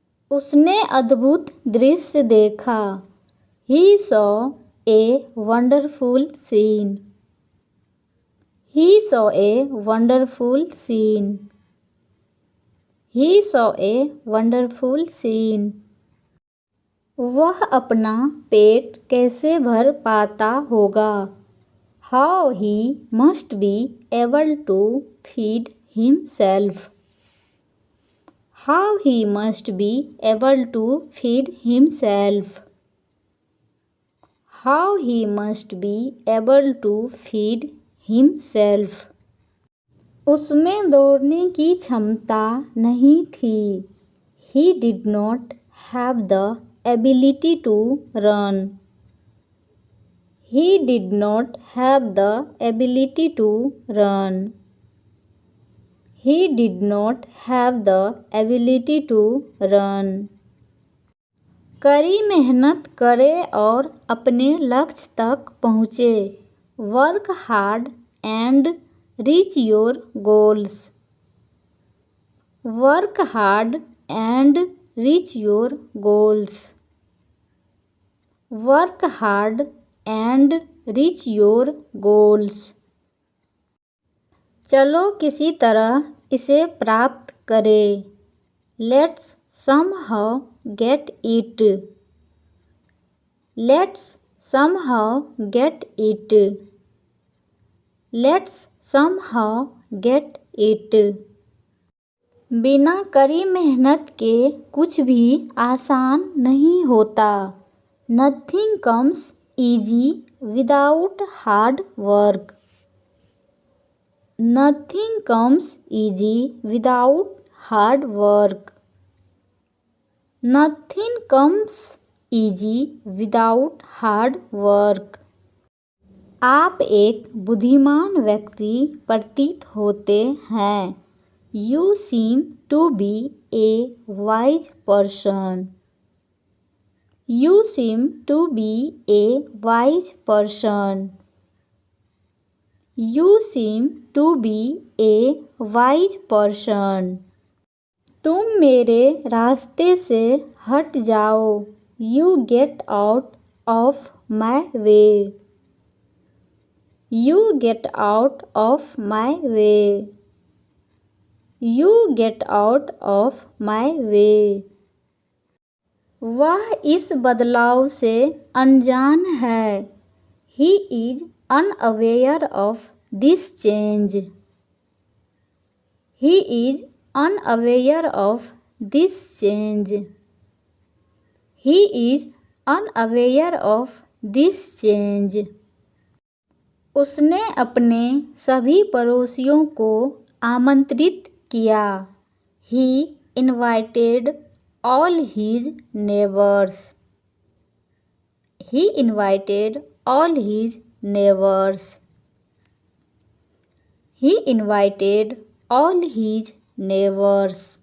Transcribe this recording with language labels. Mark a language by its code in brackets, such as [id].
[hi] उसने अद्भुत दृश्य देखा. [en] He saw a wonderful scene. He saw a wonderful scene. He saw a wonderful scene. [hi] वह अपना पेट कैसे भर पाता होगा. [en] How he must be able to feed himself. How he must be able to feed himself. How he must be able to feed himself. [hi] उसमें दौड़ने की क्षमता नहीं थी. [en] He did not have the ability to run. He did not have the ability to run. He did not have the ability to run. [hi] कड़ी मेहनत करे और अपने लक्ष्य तक पहुँचे. [en] Work hard and reach your goals. Work hard and reach your goals. Work hard and reach your goals. [hi] चलो किसी तरह इसे प्राप्त करें. [en] Let's somehow get it. Let's somehow get it. Let's somehow get it. [hi] बिना कड़ी मेहनत के कुछ भी आसान नहीं होता. [en] Nothing comes easy without hard work. Nothing comes easy without hard work. Nothing comes easy without hard work. [hi] आप एक बुद्धिमान व्यक्ति प्रतीत होते हैं. [en] You seem to be a wise person. You seem to be a wise person. You seem to be a wise person. [hi] तुम मेरे रास्ते से हट जाओ. [en] You get out of my way. You get out of my way. You get out of my way. [hi] वह इस बदलाव से अनजान है. [en] He is unaware of this change. He is unaware of this change. He is unaware of this change. [hi] उसने अपने सभी पड़ोसियों को आमंत्रित किया. [en] He invited all his neighbors. He invited all his neighbors. He invited all his neighbors.